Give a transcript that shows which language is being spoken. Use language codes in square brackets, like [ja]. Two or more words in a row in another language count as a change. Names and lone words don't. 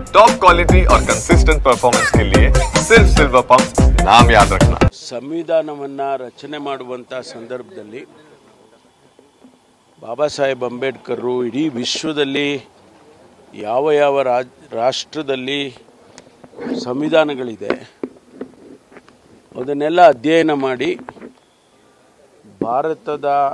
[en] top quality [hi] और [en] consistent performance [hi] के लिए सिर्फ सिल्वर पंप नाम याद रखना। [kn] ಸಂವಿಧಾನವನ್ನ ರಚನೆ ಮಾಡುವಂತ ಸಂದರ್ಭದಲ್ಲಿ ಬಾಬಾ ಸಾಹೇಬ್ ಅಂಬೇಡ್ಕರ್ ಇಡೀ ವಿಶ್ವದಲ್ಲಿ ಯಾವ ರಾಷ್ಟ್ರದಲ್ಲಿ ಸಂವಿಧಾನಗಳಿದೆ ಅದನ್ನೆಲ್ಲ ಅಧ್ಯಯನ ಮಾಡಿ ಭಾರತದ